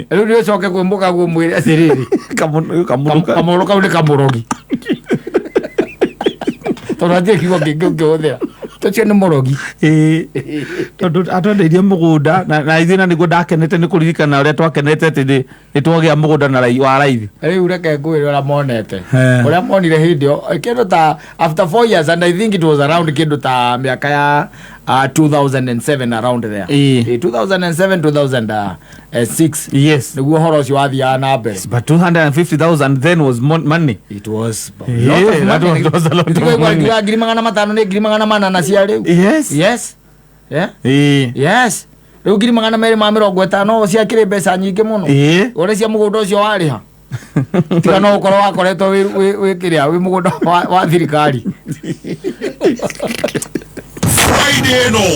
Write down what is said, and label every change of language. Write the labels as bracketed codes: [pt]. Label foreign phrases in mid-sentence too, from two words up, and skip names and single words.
[ki] riu ni ucoke kwimbuka gwimwire atiriri kamuru kau ni kamurogi tondu atie kiugo kingi ungihuthira tucio ni murogi tondu atwendeirie mugunda na ithina niguo ndakenete ni kuririkana uria twakenete ati ni twagia mugunda na wa raithi riu reke ngwire uria monete uria monire hindi yo kindu ta [en] after 4 years and I think it was around [ki] kindu ta miaka ya 2007 [en] around there [ki] 2007 2006 [en] yes [ki] niguo horo ucio wathiaga na mbere [en] but 250,000 then was money it was that was a lot of money [ki] ngiri 500 ni ngiri 800 cia riu yes yes riu ngiri 250 ciakire mbeca nyingi muno uria cia mugunda ucio wariha tiga no ukorwo wakoretwo wi kiria wi mugunda wa thirikari Friday no